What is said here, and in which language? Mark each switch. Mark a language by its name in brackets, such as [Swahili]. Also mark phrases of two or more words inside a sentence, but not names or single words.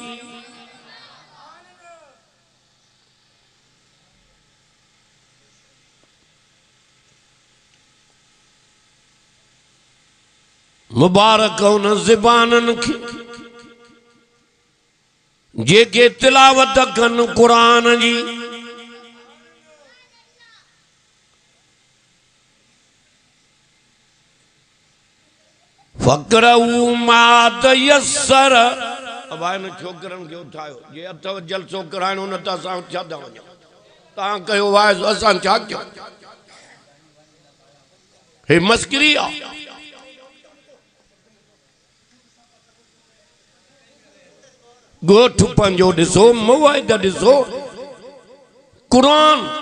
[Sindhi] मुबारक उन ज़बाननि खे जेके तिलावत कनि क़ुरान जी। [Arabic] فاقرؤوا ما تيسر. [Sindhi] अब आहिनि छोकिरनि खे उठायो, जे अथव जलसो कराइणो न त असां छा था वञूं? तव्हां कयो वाइज़, असां छा कयूं? हे मस्करी आहे। गोठ पंहिंजो ॾिसो, मुवाइद ॾिसो, क़ुरान।